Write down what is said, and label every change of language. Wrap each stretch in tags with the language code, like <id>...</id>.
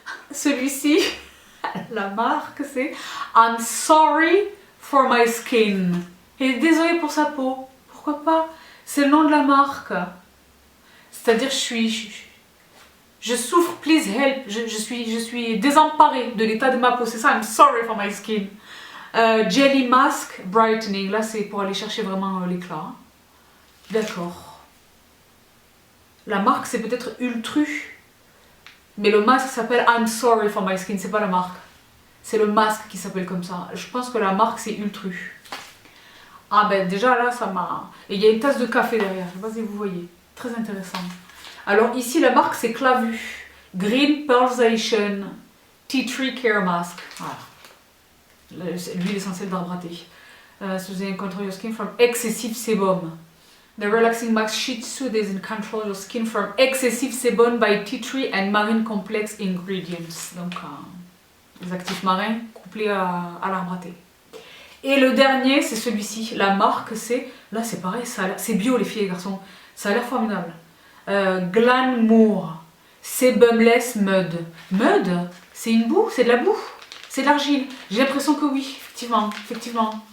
<fr>Celui-ci, la marque c'est I'm Sorry for My Skin. Et désolé pour sa peau. Pourquoi pas? C'est le nom de la marque. C'est-à-dire je souffre,</fr> <en>please help.</en> <fr>Je suis désemparée de l'état de ma peau. C'est ça, I'm sorry for my skin. Jelly Mask Brightening. Là, c'est pour aller chercher vraiment l'éclat. D'accord. La marque c'est peut-être Ultru, mais le masque s'appelle I'm sorry for my skin, c'est pas la marque. C'est le masque qui s'appelle comme ça. Je pense que la marque c'est Ultru. Ah ben déjà là ça m'a... Et il y a une tasse de café derrière, je sais pas si vous voyez. Très intéressant. Alors ici la marque c'est Clavu. Green Pearlization Tea Tree Care Mask. Voilà. L'huile essentielle d'arbre à thé.</fr> <en>So they control your skin from excessive sebum. The relaxing mask sheet soothes and controls your skin from excessive sebum by tea tree and marine complex ingredients.</en> <fr>Donc les actifs marins couplés à l'arbre à thé. Et le dernier c'est celui-ci. La marque c'est... Là c'est pareil, c'est bio les filles et les garçons. Ça a l'air formidable. Glanmoor Sebumless Mud. Mud, c'est une boue, c'est de la boue, c'est de l'argile. J'ai l'impression que oui, effectivement.</fr>